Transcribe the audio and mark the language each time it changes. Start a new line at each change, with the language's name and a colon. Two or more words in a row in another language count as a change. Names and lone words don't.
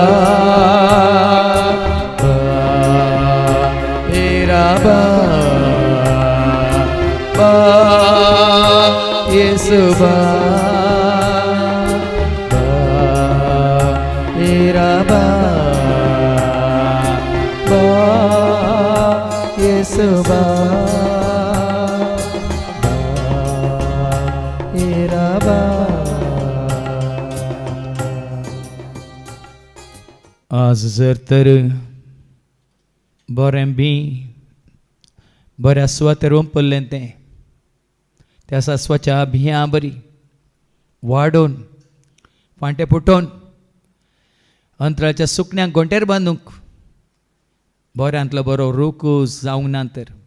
Konkani: ಬಾ ಏರಾಬಾ ಬಾ ಯೇಸುಬಾ ಬಾ ಏರಾಬಾ ಬಾ ಯೇಸುಬಾ ಬಾ ಏರಾಬಾ आज जर तर बरें बी बऱ्या स्वतेर पडलें तें त्या स्वच्या भियां बरी वाडोवन फांटे फुटोवन अंतराच्या सुकण्यांक गोंटेर बांदूंक बऱ्यांतलो बरो रोकूस जावंक ना तर